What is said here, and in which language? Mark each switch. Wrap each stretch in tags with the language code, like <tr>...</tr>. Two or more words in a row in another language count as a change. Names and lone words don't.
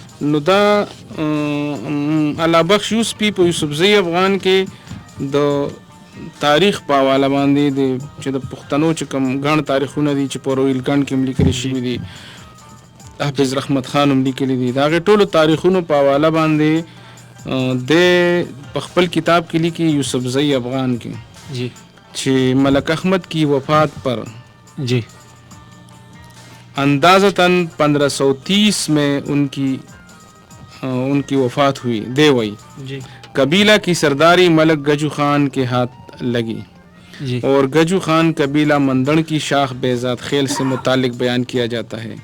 <ps>نو دا الله بخش یوسفي په یوسفزي افغان کې د تاریخ په حواله باندې چې د پښتنو چې کوم ګڼ تاریخونه دي چې په رویلګنډ کې هم لیکلي شوي دي حافظ رحمت خان هم لیکلي دي د هغې ټولو تاریخونو په حواله باندې د په خپل کتاب کې لیکي یوسفزي افغان کې</ps> <ur>جی چې ملک احمد کی وفات پر جی اندازتاً 1530 میں ان کی وفات ہوئی.</ur> <ps>دے وئی</ps> <ur>جی قبیلہ کی سرداری ملک گجو خان کے ہاتھ لگی جی اور گجو خان قبیلہ مندڑ کی شاخ بیزاد خیل سے متعلق بیان کیا جاتا ہے.</ur>